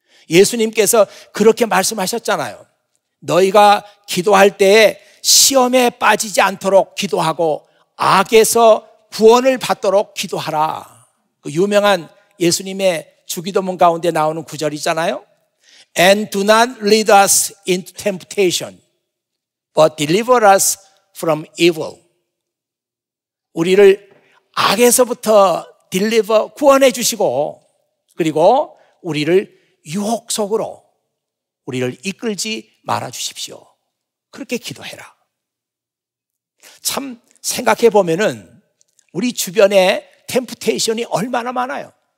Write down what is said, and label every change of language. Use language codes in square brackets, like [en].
[ko] 예수님께서 그렇게 말씀하셨잖아요. 너희가 기도할 때에 시험에 빠지지 않도록 기도하고 악에서 구원을 받도록 기도하라. 그 유명한 예수님의 주기도문 가운데 나오는 구절이잖아요. [en] And do not lead us into temptation, but deliver us from evil. [ko] 우리를 악에서부터 deliver, 구원해 주시고 그리고 우리를 유혹 속으로 우리를 이끌지 말아 주십시오. 그렇게 기도해라. 참 생각해 보면은 우리 주변에 템프테이션이 얼마나 많아요.